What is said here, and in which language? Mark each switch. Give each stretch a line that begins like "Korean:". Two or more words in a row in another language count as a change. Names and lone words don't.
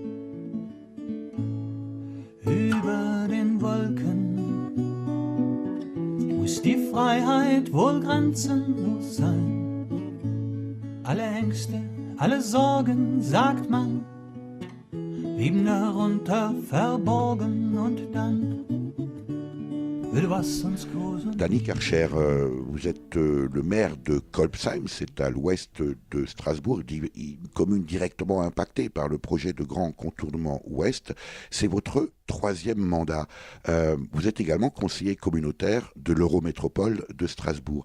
German: Über den Wolken muss die Freiheit wohl grenzenlos sein. Alle Ängste, alle Sorgen, sagt man, liegen darunter verborgen und dann will was uns gruseln.
French: Dany Karcher, vous êtes le maire de Kolbsheim, c'est à l'ouest de Strasbourg, une commune directement impactée par le projet de grand contournement ouest. C'est votre 3e mandat. Vous êtes également conseiller communautaire de l'Eurométropole de Strasbourg.